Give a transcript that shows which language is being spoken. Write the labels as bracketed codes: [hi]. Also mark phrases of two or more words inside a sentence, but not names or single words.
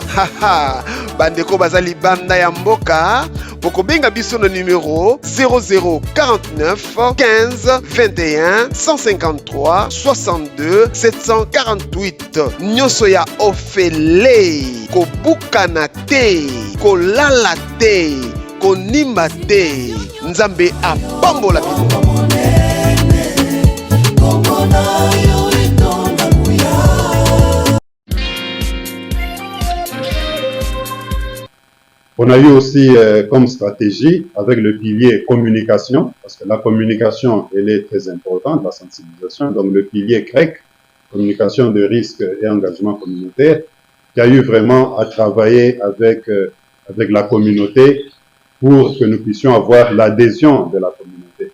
[ln] Haha, bandeko bazali banda ya mboka boko benga biso na numéro 0049 15 21 153 62 748. Nyonso ya ofele kobukana te kolala te konimba te nzambe apambola bino. [fr] On a eu aussi comme stratégie avec le pilier communication, parce que la communication, elle est très importante, la sensibilisation, donc le pilier grec, communication de risque et engagement communautaire, qui a eu vraiment à travailler avec la communauté pour que nous puissions avoir l'adhésion de la communauté.